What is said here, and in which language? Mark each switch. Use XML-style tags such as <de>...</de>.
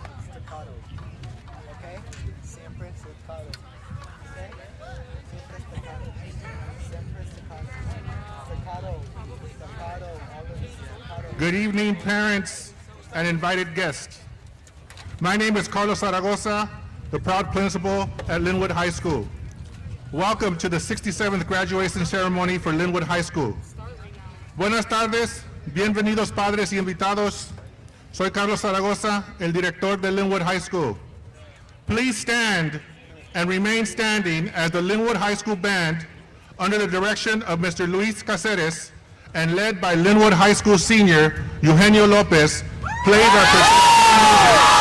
<it>Staccato. Okay? Sempre staccato. Okay? Sempre staccato. Sempre staccato. Staccato. Staccato.</it> <en>Always staccato. Good evening, parents and invited guests. My name is Carlos Zaragoza, the proud principal at Lynwood High School. Welcome to the 67th graduation ceremony for Lynwood High School.</en> <es>Buenas tardes, bienvenidos padres y invitados. Soy Carlos Zaragoza, el director de Lynwood High School.</es> <en>Please stand and remain standing as the Lynwood High School Band, under the direction of Mr. Luis Caceres and led by Lynwood High School senior Eugenio Lopez, plays our processional music.</en>